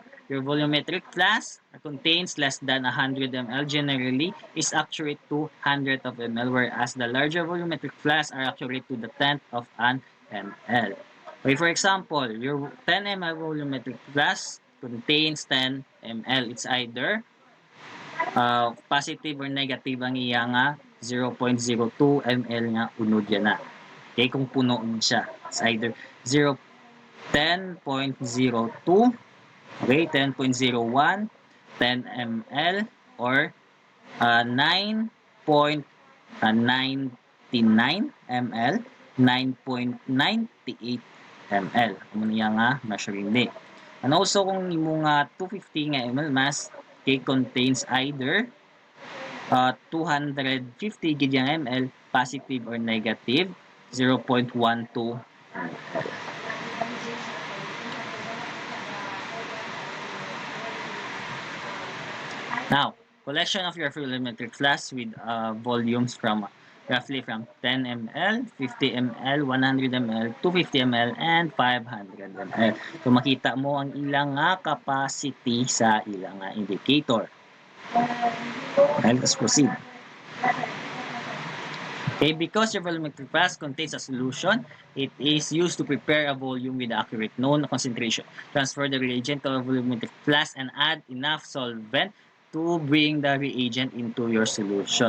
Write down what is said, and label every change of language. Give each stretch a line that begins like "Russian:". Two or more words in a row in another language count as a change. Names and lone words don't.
English: Your volumetric flask contains less than 100 ml generally is accurate to 100 of ml, whereas the larger volumetric flasks are accurate to the tenth of an ml. Okay, for example, your 10 ml volumetric flask contains 10 ml. It's either positive or negative
Hiligaynon: ang iya nga 0.02 ml nga unod yan na. Okay, kung puno siya.
English: It's either 0, 10.02, okay, 10.01, 10 ml, or 9.99 ml, 9.98 ml.
Hiligaynon: Amo niya nga
English: measuring day. And also
Hiligaynon: kung imo nga 250 nga ml mass,
English: okay, contains either 250
Hiligaynon: gid yang
English: ml, positive or negative 0.12 ml. Now, collection of your volumetric flask with volumes from roughly from 10 ml, 50 ml, 100 ml, 250 ml, and 500 ml.
Hiligaynon: So makita mo ang ilang nga capacity sa ilang nga indicator.
English: Okay, let's proceed. Okay, because your volumetric flask contains a solution, it is used to prepare a volume with accurate known concentration. Transfer the reagent to a volumetric flask and add enough solvent to bring the reagent into your solution.